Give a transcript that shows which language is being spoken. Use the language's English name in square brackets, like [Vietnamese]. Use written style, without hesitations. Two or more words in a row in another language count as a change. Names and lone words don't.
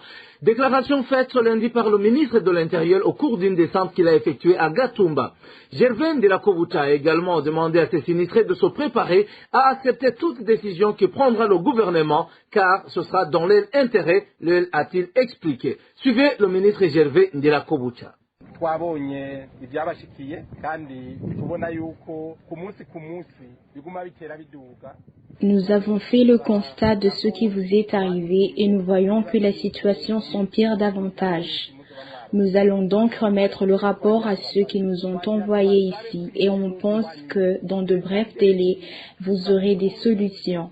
[French] Déclaration faite ce lundi par le ministre de l'Intérieur au cours d'une descente qu'il a effectuée à Gatumba. Gervais Ndirakobucha a également demandé à ses sinistrés de se préparer à accepter toute décision que prendra le gouvernement car ce sera dans leur intérêt, a-t-il expliqué. Suivez le ministre Gervais Ndirakobucha. [Rundi] twabonye ibyabashikiye kandi tubona yuko ku munsi biguma bitera biduga. [French] Nous avons fait le constat de ce qui vous est arrivé et nous voyons que la situation s'empire davantage. Nous allons donc remettre le rapport à ceux qui nous ont envoyés ici et on pense que dans de brefs délais, vous aurez des solutions.